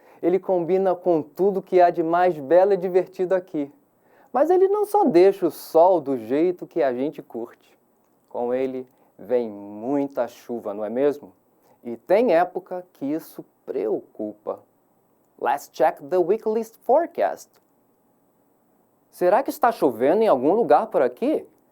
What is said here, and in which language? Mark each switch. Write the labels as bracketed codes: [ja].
[pt] Ele combina com tudo que há de mais belo e divertido aqui. Mas ele não só deixa o sol do jeito que a gente curte. Com ele vem muita chuva, não é mesmo? E tem época que isso preocupa. [en] Let's check the weekly forecast. [pt] Será que está chovendo em algum lugar por aqui?